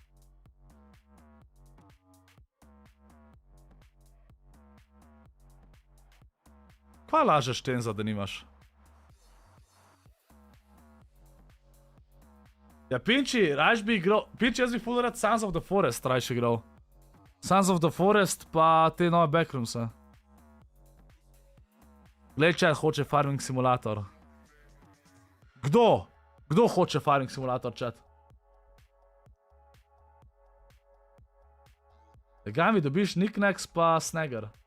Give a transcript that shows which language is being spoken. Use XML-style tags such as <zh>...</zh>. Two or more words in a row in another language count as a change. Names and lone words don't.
<sl>Kva lažeš, Tenza, da nimaš? Ja, Pinči, rajš bi igral... Pinči, jaz bi full rad Sons of the Forest rajš igral. Sons of the Forest pa te nove backroomse. Glej, chat hoče Farming Simulator. Kdo? Kdo hoče Farming Simulator, chat? Ga mi dobiš nicknacks pa Snager.</sl>